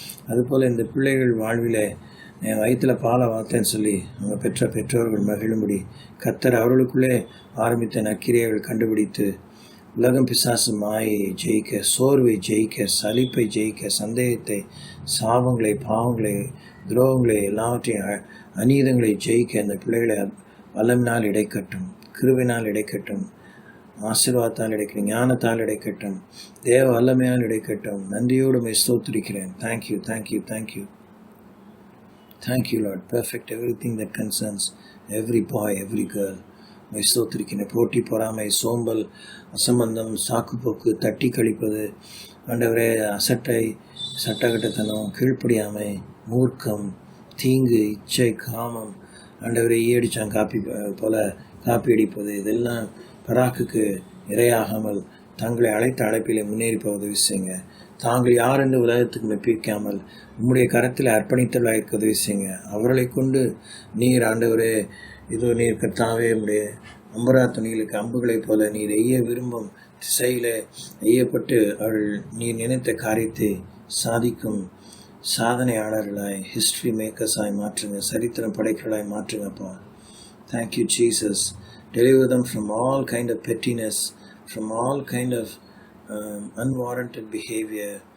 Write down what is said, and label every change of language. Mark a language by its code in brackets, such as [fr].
[ta] அதுபோல் இந்த பிள்ளைகள் வாழ்விலே என் வயிற்றில் பாலை வார்த்தைன்னு சொல்லி அவங்க பெற்ற பெற்றோர்கள் மகிழும்படி கர்த்தர் அவர்களுக்குள்ளே ஆரம்பித்த நற்கிரியைகள் கண்டுபிடித்து உலகம் பிசாசு மாயை ஜெயிக்க, சோர்வை ஜெயிக்க, சலிப்பை ஜெயிக்க, சந்தேகத்தை, சாபங்களை, பாவங்களை, துரோகங்களை, எல்லாவற்றையும் அநீதங்களை ஜெயிக்க இந்த பிள்ளைகளை வல்லமினால் இடைக்கட்டும், கிருபையினால் இடைக்கட்டும், ஆசீர்வாதத்தால் இடைக்கட்டும், ஞானத்தால் இடைக்கட்டும், தேவ வல்லமையால் இடைக்கட்டும். நன்றியோடு my ஸ்தோத்திரிக்கிறேன். [en] Thank you, thank you, thank you. Thank you, Lord. Perfect everything that concerns every boy, every girl. [ta] ஸ்தோத்திரிக்கிறேன். போட்டி, பொறாமை, சோம்பல், அசம்பந்தம், சாக்குப்போக்கு, தட்டி கழிப்பது, ஆண்டவரே அசட்டை, சட்டகட்டத்தனம், கீழ்ப்படியாமை, மூர்க்கம், தீங்கு, இச்சை, காமம், ஆண்டவரே ஈயடிச்சான் காப்பி போல காப்பி அடிப்பது, இதெல்லாம் பராக்குக்கு இரையாகாமல் தங்களை அழைத்த அழைப்பிலே முன்னேறி போக உதவி செய்யுங்க. தாங்கள் யார் என்று உலகத்துக்கு மெப்பிக்காமல் உம்முடைய கரத்தில் அர்ப்பணித்தவர்களாக உதவி செய்யுங்க. அவர்களை கொண்டு நீர் ஆண்டவரே இதோ நீர் கர்த்தாவே உடைய அம்பரா துணிகளுக்கு அம்புகளைப் போல நீர் எய்ய விரும்பும் திசையில் எய்யப்பட்டு அவர்கள் நீர் நினைத்த காரியத்தை சாதிக்கும் சாதனையாளர்களாய், [en] history மேக்கர்ஸாய் [ta] மாற்றுங்க, சரித்திரம் படைக்கலாய் மாற்றுங்கப்பா. [en] Thank you Jesus. Deliver them from all kind of pettiness, from all kind of unwarranted behavior.